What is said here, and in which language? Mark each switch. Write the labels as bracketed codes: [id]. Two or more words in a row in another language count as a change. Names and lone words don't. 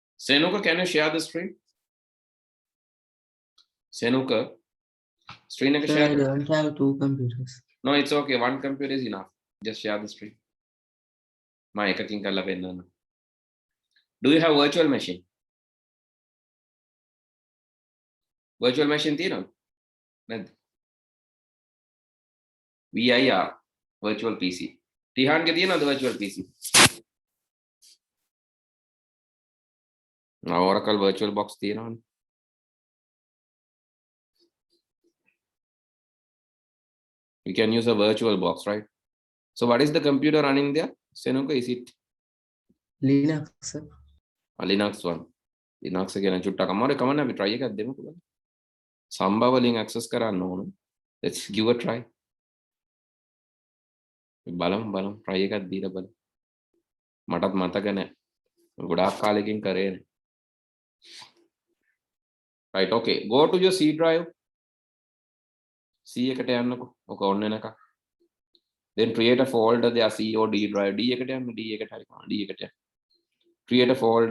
[en] Senuka, can you share the screen? [si] Senuka, screen එක [en] Sir, share. I don't have two computers. No, it's okay. One computer is enough. Just share the screen. [si] මම එකකින් කරලා පෙන්නන්න. [en] Do you have virtual machine? Virtual machine [si] තියෙනවද? නැද්ද? VIR [en] virtual PC. [si] Tihan ගේ තියෙනවද [en] virtual PC? [si] Oracle virtual box තියෙනවනේ. [en] You can use a virtual box, right? So what is the computer running there? Senuka, is it Linux, sir. Linux one? Linux again [si] චුට්ටක් අමාරුයි කමන්න අපි try එකක් දෙමුකෝ බලන්න. සම්බා වලින් access කරන්න ඕන. [en] Let's give a try. [si] බලමු try එකක් දීලා බලමු. මටත් මතක නැහැ. ගොඩාක් කාලෙකින් කරේ නේ. [en] Right, okay. Go to your C drive. [si] C එකට යන්නකෝ. ඔක on වෙනකම්. [en] Then create a folder there, C or D drive. [si] D එකට යන්න, D එකට හරි D එකට යන්න. [en] Create a folder.